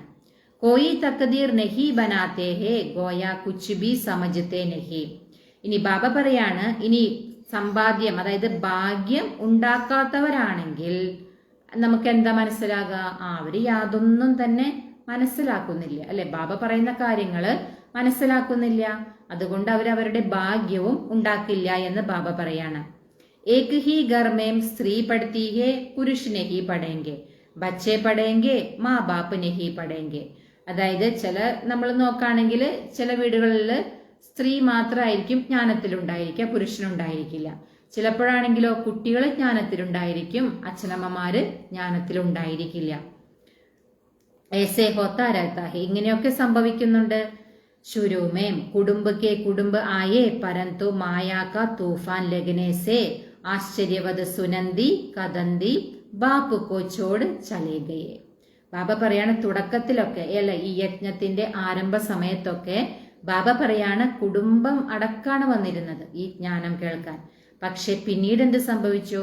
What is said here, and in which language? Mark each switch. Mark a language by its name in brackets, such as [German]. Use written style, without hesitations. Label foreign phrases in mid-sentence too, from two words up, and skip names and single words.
[Hindi] कोई तकदीर नहीं बनाते हैं गोया कुछ भी समझते नहीं, [Malayalam] ഇനി ബാബ പറയാണ് ഇനി സമ്പാദ്യം, അതായത് ഭാഗ്യം ഉണ്ടാക്കാത്തവരാണെങ്കിൽ നമുക്ക് എന്താ മനസ്സിലാകുക? അവര് യാതൊന്നും തന്നെ മനസ്സിലാക്കുന്നില്ല, അല്ലെ, ബാബ പറയുന്ന കാര്യങ്ങള് മനസ്സിലാക്കുന്നില്ല, അതുകൊണ്ട് അവരവരുടെ ഭാഗ്യവും ഉണ്ടാക്കില്ല എന്ന് ബാബ പറയാണ്. [Hindi] एक ही घर में स्त्री पढ़ती है पुरुष नहीं पढ़ेंगे, बच्चे पढ़ेंगे माँ बाप नहीं पढ़ेंगे, [Malayalam] അതായത് നമ്മൾ നോക്കുകയാണെങ്കിൽ ചില വീടുകളിൽ സ്ത്രീ മാത്രമായിരിക്കും ജ്ഞാനത്തിലുണ്ടായിരിക്കുക, പുരുഷനുണ്ടായിരിക്കില്ല. ചിലപ്പോഴാണെങ്കിലോ കുട്ടികൾ ജ്ഞാനത്തിലുണ്ടായിരിക്കും, അച്ഛനമ്മമാര് ജ്ഞാനത്തിലുണ്ടായിരിക്കില്ല. [Hindi] ऐसे होता रहता है, [Malayalam] ഇങ്ങനെയൊക്കെ സംഭവിക്കുന്നുണ്ട്. [Hindi] शुरू में कुटुंब के कुटुंब आए परंतु माया का तूफान लगने से आश्चर्यवत सुनन्ती कथन्ती बाप को छोड़ चले गए, [Malayalam] ബാബ പറയാണ് തുടക്കത്തിലൊക്കെ, അല്ല, ഈ യജ്ഞത്തിന്റെ ആരംഭ സമയത്തൊക്കെ ബാബ പറയാണ് കുടുംബം അടക്കാണ് വന്നിരുന്നത് ഈ ജ്ഞാനം കേൾക്കാൻ. പക്ഷെ പിന്നീട് എന്ത് സംഭവിച്ചു?